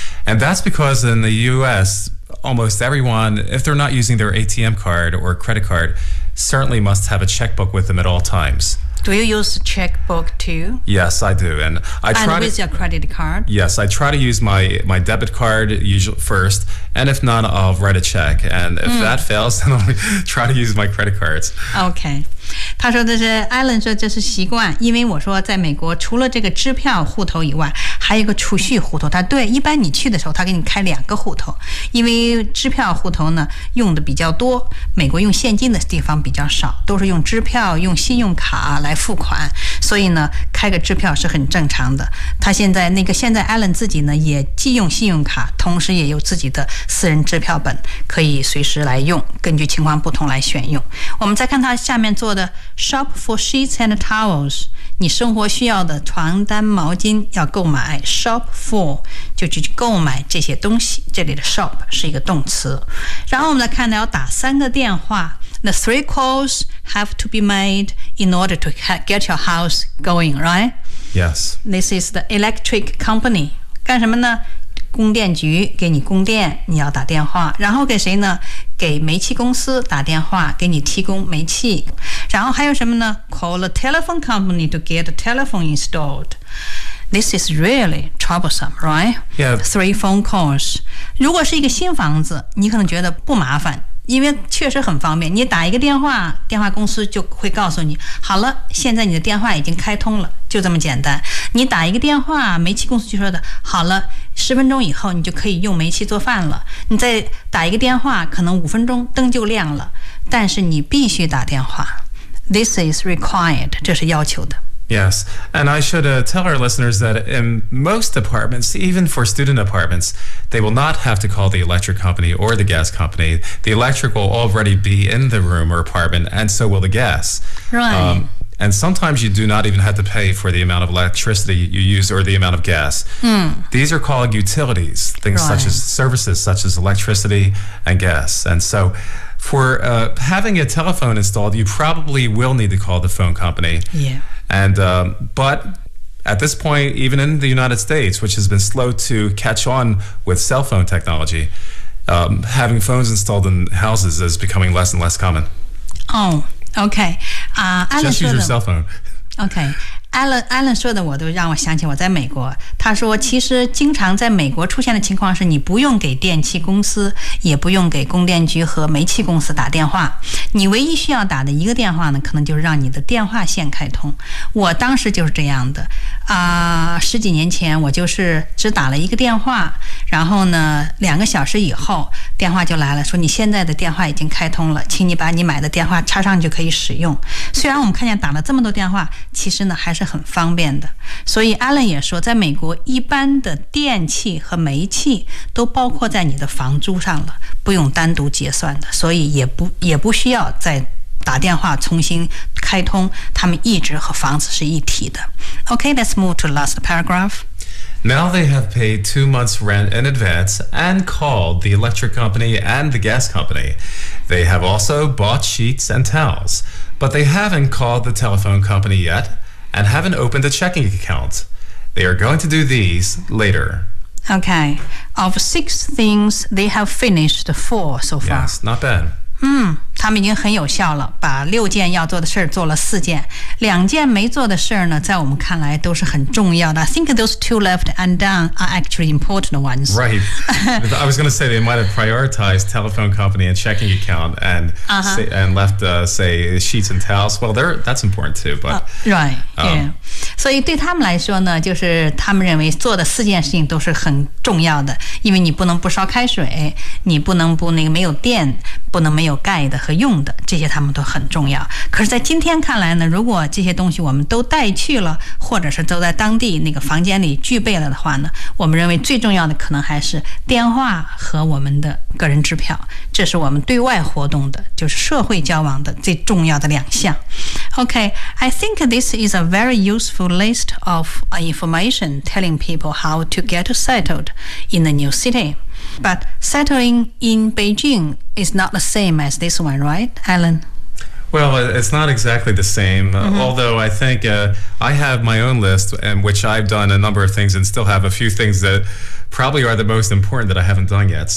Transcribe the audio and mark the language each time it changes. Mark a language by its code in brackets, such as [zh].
[en] And that's because in the U.S., almost everyone, if they're not using their ATM card or credit card, certainly must have a checkbook with them at all times. Do you use checkbook too? Yes, I do. And with your credit card? Yes, I try to use my debit card usually first. And if not, I'll write a check. And if that fails, then I'll try to use my credit cards. Okay. [zh] 他说的是 Alan 说这是习惯，因为我说在美国除了这个支票户头以外，还有一个储蓄户头。他对，一般你去的时候他给你开2个户头，因为支票户头呢用的比较多，美国用现金的地方比较少，都是用支票用信用卡来付款，所以呢开个支票是很正常的。他现在 Alan 自己呢也既用信用卡，同时也有自己的私人支票本，可以随时来用，根据情况不同来选用。我们再看他下面做的 shop for sheets and towels，你生活需要的床单毛巾要购买。 shop for 就去购买这些东西，这里的 shop 是一个动词。然后我们来看要打3个电话。 [en] The three calls have to be made in order to get your house going, right? Yes. This is the electric company. 干什么呢？ [zh] 供电局给你供电，你要打电话。然后给谁呢？给煤气公司打电话，给你提供煤气。 [en] 然后还有什么呢？ Call a telephone company to get a telephone installed. This is really troublesome, right? Yeah. Three phone calls. [zh] 如果是一个新房子，你可能觉得不麻烦，因为确实很方便，你打一个电话，电话公司就会告诉你，好了，现在你的电话已经开通了，就这么简单。你打一个电话，煤气公司就说的，好了，10分钟以后你就可以用煤气做饭了。你再打一个电话，可能5分钟灯就亮了，但是你必须打电话。 This is required，这是要求的。 [en] Yes, and I should tell our listeners that in most apartments, even for student apartments, they will not have to call the electric company or the gas company. The electric will already be in the room or apartment, and so will the gas. Right. And sometimes you do not even have to pay for the amount of electricity you use or the amount of gas. These are called utilities, things right. such as services, such as electricity and gas. And so... For having a telephone installed, you probably will need to call the phone company. Yeah. And, but at this point, even in the United States, which has been slow to catch on with cell phone technology, having phones installed in houses is becoming less and less common. Oh, okay. Just use your cell phone. Okay. [zh] Alan 说的我都让我想起我在美国，他说其实经常在美国出现的情况是你不用给电器公司也不用给供电局和煤气公司打电话，你唯一需要打的一个电话呢，可能就是让你的电话线开通。我当时就是这样的啊，十几年前我就是只打了一个电话，然后呢两个小时以后电话就来了，说你现在的电话已经开通了，请你把你买的电话插上就可以使用。虽然我们看见打了这么多电话，其实呢还是很方便的。所以 Alan 也说在美国一般的电器和煤气都包括在你的房租上了，不用单独结算的，所以也不需要再打电话重新开通，他们一直和房子是一体的。 [en] OK, let's move to the last paragraph. Now they have paid 2 months rent in advance and called the electric company and the gas company. They have also bought sheets and towels, but they haven't called the telephone company yetAnd haven't opened a checking account. They are going to do these later. Okay. Of 6 things, they have finished 4 so far. Yes, not bad. [zh] 他们已经很有效了，把六件要做的事做了四件，两件没做的事呢，在我们看来都是很重要的。 I think those 2 left undone are actually important ones. [en] Right. I was going to say they might have prioritized telephone company and checking account and,、uh-huh. say, and left, say, sheets and towels. Well, that's important too. But, right. Yeah. [zh] 所以对他们来说呢，就是他们认为做的四件事情都是很重要的，因为你不能不烧开水，你不能不那个没有电，不能没有盖的和用的，这些他们都很重要。可是在今天看来呢，如果这些东西我们都带去了，或者是都在当地那个房间里具备了的话呢，我们认为最重要的可能还是电话和我们的个人支票，这是我们对外活动的，就是社会交往的最重要的两项。 [en] OK, I think this is a very useful list of information telling people how to get settled in the new cityBut settling in Beijing is not the same as this one, right, Alan? Well, it's not exactly the same,、mm-hmm. although I think、I have my own list, and which I've done a number of things and still have a few things that probably are the most important that I haven't done yet.